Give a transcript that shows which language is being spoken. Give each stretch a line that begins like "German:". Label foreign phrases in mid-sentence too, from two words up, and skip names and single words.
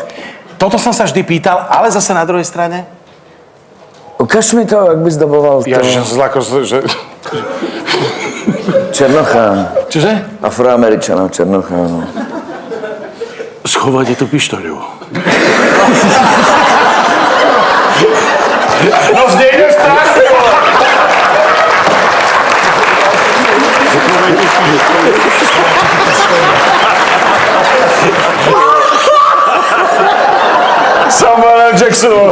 Slovak: Toto som sa vždy pýtal, ale zase na druhej strane.
Czech: Ukaž mi to, jak bys daboval to.
Slovak: Ja že... Černocha. Čože? Afroameričana, Černocha, no. Schovajte tú pištoľu.
Czech: No z nej jdeš strach, ty vole. Samuel L. Jackson.